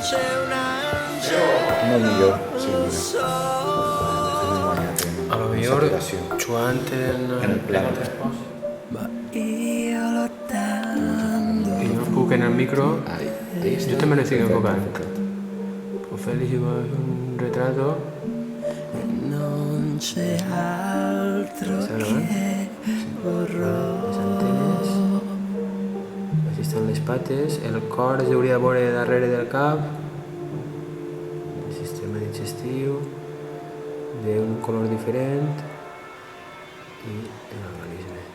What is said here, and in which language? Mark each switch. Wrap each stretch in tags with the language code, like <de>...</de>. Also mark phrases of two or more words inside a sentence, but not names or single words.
<ca>Molt millor, sí, mira. A lo millor, jugant en el pla. I no puc en el micro, jo també l'estic enfocant. O Félix va fer un retrato.</ca> <it>Non c'è altro</it> <ca>Està che gravant? Les antenes. Així estan les pates. El cor es hauria de veure darrere del cap. El sistema digestiu d'un color diferent i l'organisme.</ca>